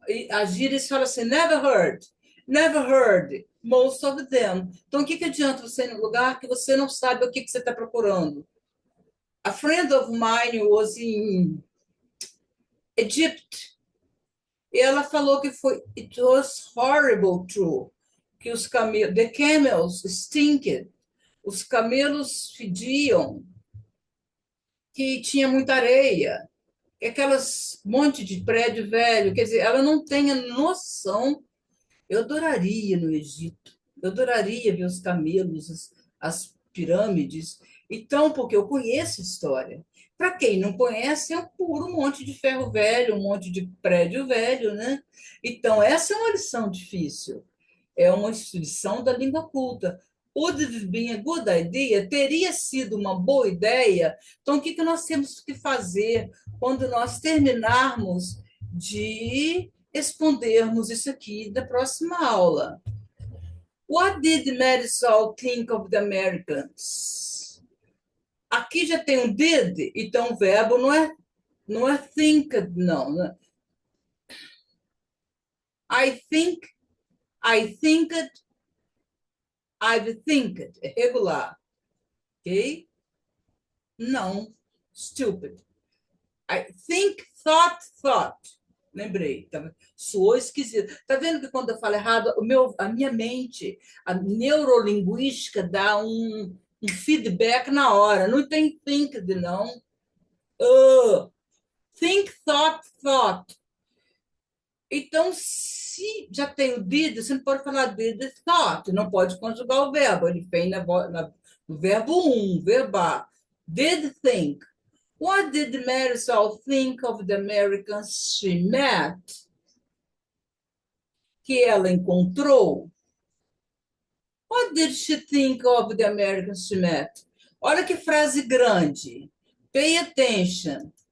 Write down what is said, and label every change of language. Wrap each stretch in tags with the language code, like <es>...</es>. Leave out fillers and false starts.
<pt>A gíria fala assim,</pt> <en>never heard most of them.</en> <pt>Então, o que adianta você ir num lugar que você não sabe o que você está procurando?</pt> <en>A friend of mine was in Egypt.</en> <pt>E ela falou que</pt> <en>it was horrible true,</en> <pt>que</pt> <en>the camels stinked,</en> <pt>os camelos fediam, que tinha muita areia, que aquelas monte de prédio velho, quer dizer, ela não tem a noção. Eu adoraria no Egito, eu adoraria ver os camelos, as pirâmides. Então, porque eu conheço história. Para quem não conhece, é um puro monte de ferro velho, um monte de prédio velho, né? Então, essa é uma lição difícil. É uma lição da língua culta.</pt> <en>Would have been a good idea?</en> <pt>Teria sido uma boa ideia? Então, o que nós temos que fazer quando nós terminarmos de respondermos isso aqui da próxima aula?</pt> <en>What did Marisol think of the Americans? A</en> <pt>Aqui já tem um did, então o verbo não é thinked, não. Né?</pt> <en>I think, I thinked, I've thinked.</en> <pt>É regular, ok? Não, stupid.</pt> <en>I think, thought.</en> <pt>Lembrei, soou esquisito. Tá vendo que quando eu falo errado, a minha mente, a neurolinguística dá um feedback na hora. Não tem think, não. Think, thought. Então, se já tem o did, você não pode falar did thought, não pode conjugar o verbo. Ele vem no verbo verbar.</pt> <en>Did think. What did Marisol think of the Americans she met?</en> <pt>Que ela encontrou.</pt> <en>What did she think of the Americans she met?</en> <pt>Olha que frase grande.</pt> <en>Pay attention.</en>